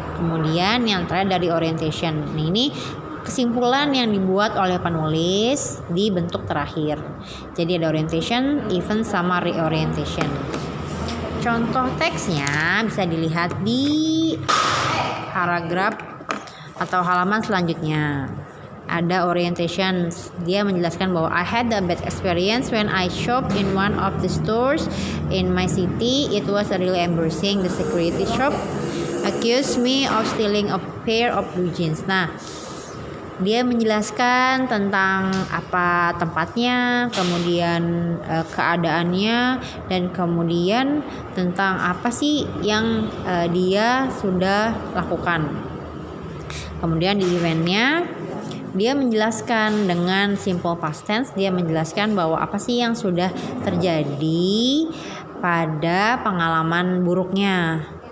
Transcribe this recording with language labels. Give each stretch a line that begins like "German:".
Indonesian: Kemudian yang terakhir dari orientation. Nah, ini kesimpulan yang dibuat oleh penulis di bentuk terakhir. Jadi ada orientation, event, sama reorientation. Contoh teksnya bisa dilihat di paragraf atau halaman selanjutnya. Ada orientation, dia menjelaskan bahwa
English: I had a bad experience when I shopped in one of the stores in my city. It was really embarrassing. The security shop accused me of stealing a pair of blue jeans.
Indonesian: Nah, dia menjelaskan tentang apa tempatnya, kemudian keadaannya, dan kemudian tentang apa sih yang dia sudah lakukan. Kemudian di eventnya dia menjelaskan dengan simple past tense, dia menjelaskan bahwa apa sih yang sudah terjadi pada pengalaman buruknya.